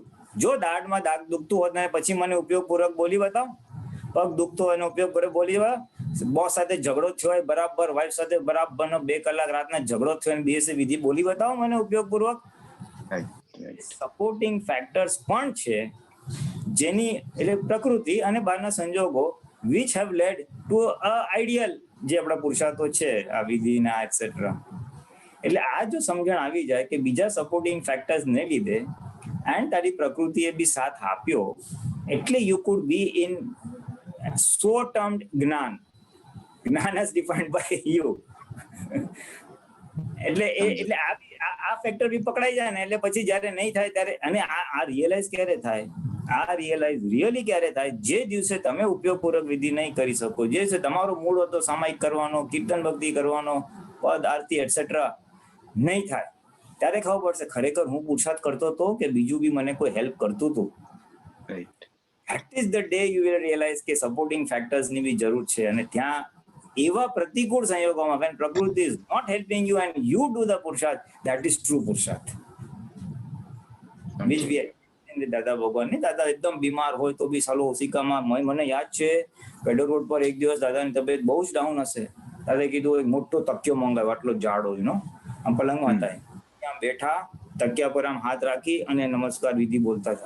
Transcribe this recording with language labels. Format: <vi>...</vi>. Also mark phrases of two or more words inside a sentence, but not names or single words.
<gu>જો દાઢમાં દાગ દુખતું હોત ને પછી મને ઉપયોગપૂર્વક બોલી બતાવ, પગ દુખતો હોય ઉપયોગપૂર્વક બોલી બતાવ, બોસ સાથે ઝઘડો થયો હોય બરાબર, વાઇફ સાથે બરાબર 2 કલાક રાતના ઝઘડો થયો અને દિવસે વિધિ બોલી બતાવો મને ઉપયોગપૂર્વક.</gu> <en>supporting factors</en> <gu>પણ છે જેની, એટલે પ્રકૃતિ અને બહારના સંજોગો,</gu> <en>which have led to a ideal,</en> <gu>જે આપણા પુરુષાર્થો છે આ વિધિના એટસેટ્રા. એટલે આ જો સમજણ આવી જાય કે બીજા</gu> <en>supporting factors</en> <gu>ને લીધે એન્ડ તારી પ્રકૃતિએ બી સાથ આપ્યો, એટલે</gu> <en>you could be in so termed</en> <gu>જ્ઞાન</gu> <en>as defined by you.</en> <gu>એટલે આ ફેક્ટર બી પકડાઈ જાય ને, એટલે પછી જયારે નહીં થાય ત્યારે, અને આ રિયલાઇઝ ક્યારે થાય, આ</gu> <en>realize really</en> <gu>ક્યારે થાય, જે દિવસે તમે ઉપયોગપૂર્વક વિધિ નહીં કરી શકો, જે દિવસે તમારો મૂળ હતો સામાયિક કરવાનો, કીર્તન ભક્તિ કરવાનો, પદ આરતી એટસેટ્રા નહીં થાય, ત્યારે ખબર પડશે ખરેખર હું પુરુષાર્થ કરતો હતો કે બીજું બી મને કોઈ હેલ્પ કરતું હતું.</gu> <en>That is the day you will realize</en> <gu>કે સપોર્ટિંગ ફેક્ટર્સ ની બી જરૂર છે. અને ત્યાં એવા પ્રતિકૂળ સંયોગોમાં</gu> <en>when પ્રકૃતિ is not helping you and you do the પુરુષાર્થ, that is true પુરુષાર્થ. which we</en> <gu>દાદા ભગવાન ની, દાદા એકદમ બીમાર હોય તો બી સાલો ઓશિકામાં, મને યાદ છે પેડર રોડ પર એક દિવસ દાદાની તબિયત બહુ જ ડાઉન હશે, દાદાએ કીધું એક મોટો તકિયો મંગાવ્યો, આટલો જાડો આમ પલંગમાં હતા, ત્યાં બેઠા તકિયા પર આમ હાથ રાખી અને નમસ્કાર વિધિ બોલતા હતા.</gu>